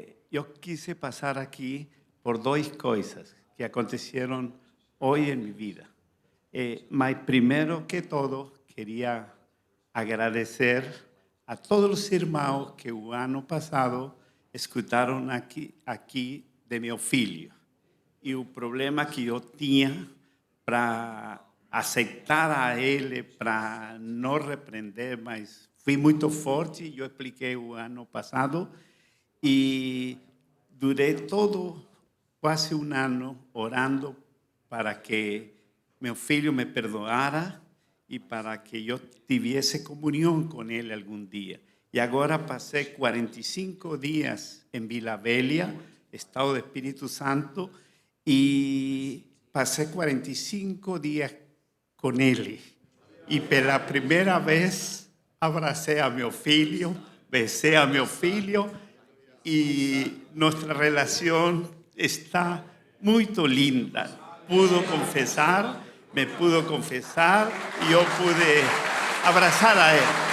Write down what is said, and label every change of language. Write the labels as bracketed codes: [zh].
[es] Yo quise pasar aquí por 2 cosas que acontecieron hoy en mi vida. Mas primero que todo, quería agradecer a todos los hermanos que el año pasado escucharon aquí de mi [pt] filho. [es] Y el problema que yo tenía para [pt] aceitar a ele, para no repreender, mas fui muito forte, eu expliquei o ano passado, e durei quase 1 ano orando para que meu filho me perdoara e para que eu tivesse comunhão com ele algum dia. E agora passei 45 dias em Vila Velha, estado do Espírito Santo, e [es] pasé 45 días con él. Y por la primera vez abracé a mi [pt] filho, [es] besé a mi filho y nuestra relación está muy linda. Me pudo confesar y yo pude abrazar a él.